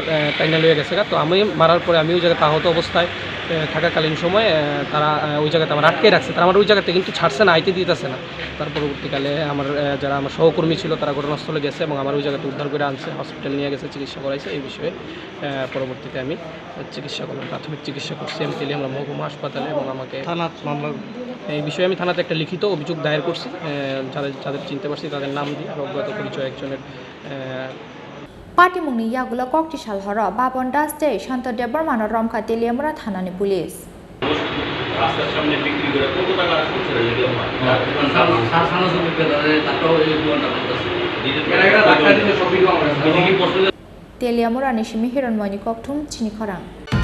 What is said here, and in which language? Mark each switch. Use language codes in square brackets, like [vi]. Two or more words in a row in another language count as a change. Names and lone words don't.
[bn] টাইনা লয়ে গেছে তো আমি মারার পরে আমি ওই জায়গায় আহত অবস্থায় থাকাকালীন সময়ে তারা ওই জায়গাতে আমার আটকে রাখছে তারা আমার ওই জায়গাতে কিন্তু ছাড়ছে না আইতে দিতেছে না তার পরবর্তীকালে যারা আমার সহকর্মী ছিল তারা ঘটনাস্থলে গেছে এবং আমার ওই জায়গাতে উদ্ধার করে আনছে হসপিটাল নিয়ে গেছে চিকিৎসা করাইছে এই বিষয়ে পরবর্তীতে আমি চিকিৎসা করলাম প্রাথমিক চিকিৎসা করছি আমি তেলিয়ামুড়া মহকুমা হাসপাতালে এবং আমাকে থানা মামলা এই বিষয়ে আমি থানাতে একটা লিখিত অভিযোগ দায়ের করছি যাদের চিনতে পারছি তাদের নাম দিয়ে আর অজ্ঞাত পরিচয় একজনের [trp] पार्टी मुंनि यागुल कक्टिसाल हर बापन दासते शान्त देबबर्मान रंखा तेलियामुरा थानानि पुलिस [bn] রাস্তার সামনে বিক্রি করে কত টাকা আসছে [trp] तेलियामुरानि सिमि हिरनमयनि कक्थुम चिनि खरां